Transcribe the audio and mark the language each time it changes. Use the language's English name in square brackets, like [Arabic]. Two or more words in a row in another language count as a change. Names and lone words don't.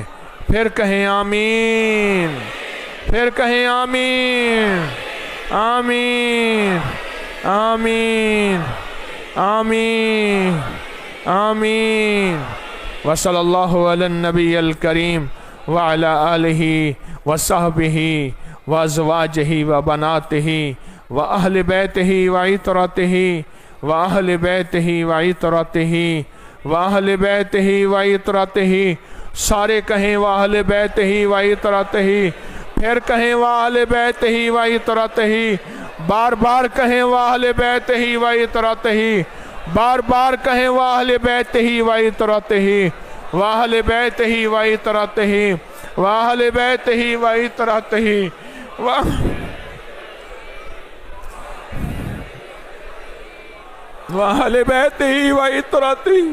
[Urdu] پھر کہیں آمین، پھر کہیں آمین، آمین، آمین، آمین، آمین۔ [Arabic] وصلی اللہ علی النبی الکریم وعلی آلہ وصحبہ وازواجہ وبناتہ واہل بیتہ وعطرتہ واہل بیتہ وعطرتہ واہل بیتہ وعطرتہ، [Urdu] سارے کہیں [Arabic] واہل بیتہ وعطرتہ، [Urdu] پھر کہیں [Arabic] واہل بیتہ وعطرتہ، [Urdu] بار بار کہیں [Arabic] واہل بیتہ وعطرتہ، [Urdu] بار بار کہیں [Arabic] واہل بیتہ وعطرتہ، واہل بیتہ وعطرتہ، واہل بیتہ وعطرتہ، واہل بیتہ وعطرتہ۔